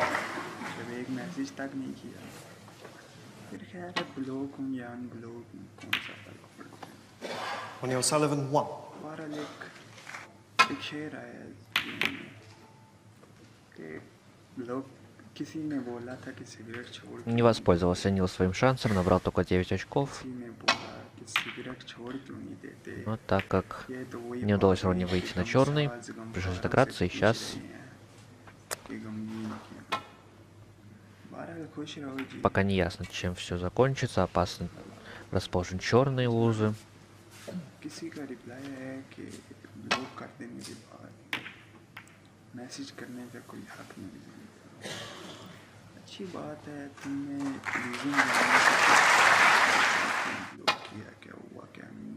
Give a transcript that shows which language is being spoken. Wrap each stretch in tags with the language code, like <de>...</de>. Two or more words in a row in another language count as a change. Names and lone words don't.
<hi>जब एक मैसेज तक नहीं किया फिर खैर है ब्लॉक हूँ या अनब्लॉक हूँ कौन सा फ़र्क पड़ता है।</hi> <ru>O'Neill Sullivan, 1.</ru> <hi>बहरहाल एक शेर आया ज़हन में कि लोग किसी ने बोला था कि सिगरेट छोड़</hi> <ru>Не воспользовался Нил своим шансом, набрал только 9 очков.</ru> <hi>किसी ने बोला कि सिगरेट छोड़ क्यों नहीं देते।</hi> <ru>Но так как</ru> <hi>ये तो वही</hi> <ru>не удалось</ru> <hi>बात</hi> <ru>вроде</ru> <hi>हुई कि</hi> <ru>выйти на</ru> <hi>गम</hi> <ru>черный,</ru> <hi>साज</hi> <ru>пришлось</ru> <hi>गमखारों से</hi> <ru>дограться, и</ru> <hi>पूछ</hi> <ru>сейчас</ru> <hi>रहे हैं कि गमगीन क्यों। बहरहाल खुश रहो जी।</hi> <ru>пока не ясно, чем все закончится. Опасно расположен черные лузы.</ru> <hi>किसी का रिप्लाई है कि ब्लॉक कर देने के बाद मैसेज करने का कोई हक नहीं है। अच्छी बात है, तुमने रीज़न जानने की ब्लॉक किया, क्या हुआ क्या नहीं।</hi>